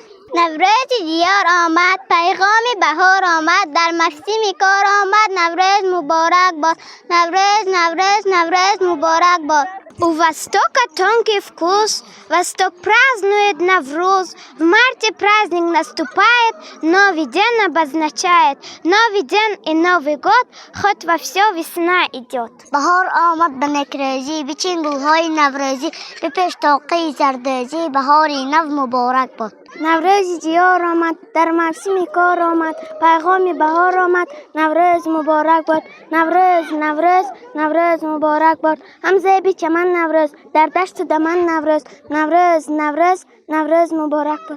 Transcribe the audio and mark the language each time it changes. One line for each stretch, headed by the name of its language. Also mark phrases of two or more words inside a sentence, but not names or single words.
Persian: نوروز دیار آمد پیغام بهار آمد در مستی کار آمد نوروز مبارک باد نوروز نوروز نوروز مبارک бад.
Russian: У Востока тонкий вкус, Восток празднует Навруз. В марте праздник наступает, новый день обозначает. Новый день и Новый год, хоть во все весна идет.
Persian: بهار آمد به نکروزی بچین گلهای نوروزی به پیش طاقه زردوزی بهاری نو مبارک باد. نوروز دیار آمد در موسم کار آمد پیغام بهار آمد نوروز مبارک باد نوروز نوروز نوروز مبارک باد هم زیبی چمن نوروز در دشت و دمن نوروز نوروز نوروز نوروز مبارک باد.